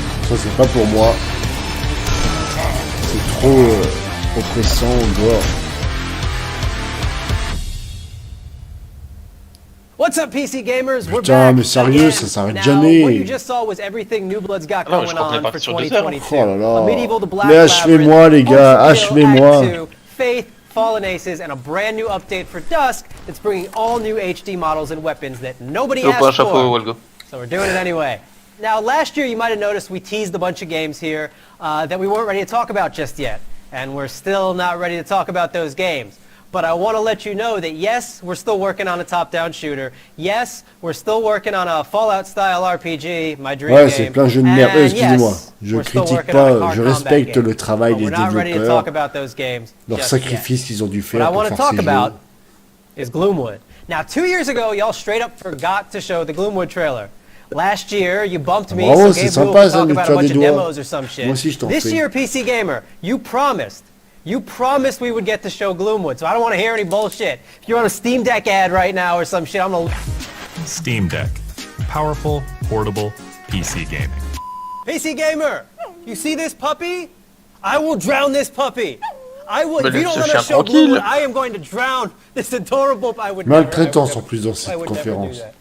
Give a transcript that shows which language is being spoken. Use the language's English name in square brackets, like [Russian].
[French] Ça c'est pas pour moi. C'est trop oppressant, on dehors. [English] What's up, PC gamers? We're [French] Putain, [English] back [French] mais sérieux, ça s'arrête jamais. [English] What you just saw was everything New Blood's got going on for 2022. [French] Oh là là. [English] A medieval to black [French] Mais achevez-moi, les gars, achevez-moi. [English] Faith, Fallen Aces, and a brand new update for Dusk that's bringing all new HD models and weapons that nobody asked for. So we're doing it anyway. Now, last year you might have noticed we teased a bunch of games here that we weren't ready to talk about just yet. And we're still not ready to talk about those games. But I want to let you know that yes, we're still working on a top-down shooter. Yes, we're still working on a Fallout-style RPG, my dream game. [French] Ouais, c'est plein de jeux de merde. Excusez-moi, je critique pas, je respecte le travail des développeurs, leur sacrifice qu'ils ont dû faire pour faire ces jeux. [English] Is Gloomwood. Now, 2 years ago, y'all straight up forgot to show the Gloomwood trailer. Last year, you bumped me, so Gabe Rule could talk about a bunch of demos or some shit. This year, PC Gamer, you promised we would get to show Gloomwood, so I don't want to hear any bullshit. If you're on a Steam Deck ad right now or some shit, I'm gonna... Steam Deck. Powerful, portable, PC gaming. PC Gamer, you see this puppy? I will drown this puppy. I will. If you don't let us show Gloomwood, I am going to drown this adorable... I would [French] maltraitance en plus dans cette conférence.